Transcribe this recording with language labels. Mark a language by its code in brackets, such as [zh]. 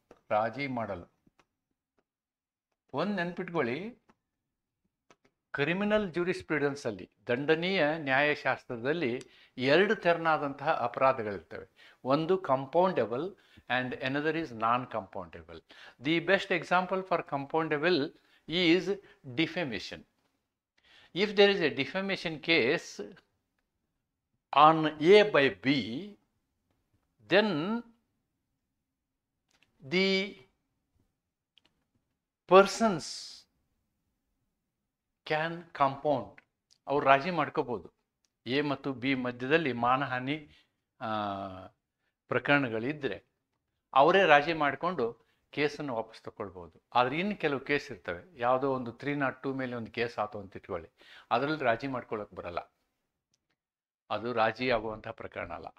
[kn] ರಾಜಿ ಮಾಡಲು ಒಂದು ನೆನ್ಪಿಟ್ಕೊಳ್ಳಿ, ಕ್ರಿಮಿನಲ್ ಜ್ಯೂರಿಸ್ಪ್ರುಡೆನ್ಸಲ್ಲಿ, ದಂಡನೀಯ ನ್ಯಾಯಶಾಸ್ತ್ರದಲ್ಲಿ 2 ತೆರನಾದಂತಹ ಅಪರಾಧಗಳಿರ್ತವೆ. ಒಂದು [en] Compoundable and another is non-compoundable. The best example for compoundable is defamation. If there is a defamation case, on A by B, then the persons can compound. [kn] ಅವ್ರು ರಾಜಿ ಮಾಡ್ಕೋಬೋದು. A ಮತ್ತು B ಮಧ್ಯದಲ್ಲಿ ಮಾನಹಾನಿ ಪ್ರಕರಣಗಳಿದ್ದರೆ ಅವರೇ ರಾಜಿ ಮಾಡಿಕೊಂಡು ಕೇಸನ್ನು ವಾಪಸ್ ತಗೊಳ್ಬೋದು. ಆದರೆ ಇನ್ನು ಕೆಲವು ಕೇಸ್ ಇರ್ತವೆ, ಯಾವುದೋ ಒಂದು 302 ಮೇಲೆ ಒಂದು ಕೇಸ್ ಆಯಿತು ಅಂತ ಇಟ್ಕೊಳ್ಳಿ, ಅದರಲ್ಲಿ ರಾಜಿ ಮಾಡ್ಕೊಳ್ಳೋಕೆ ಬರಲ್ಲ, ಅದು ರಾಜಿ ಆಗುವಂಥ ಪ್ರಕರಣ ಅಲ್ಲ.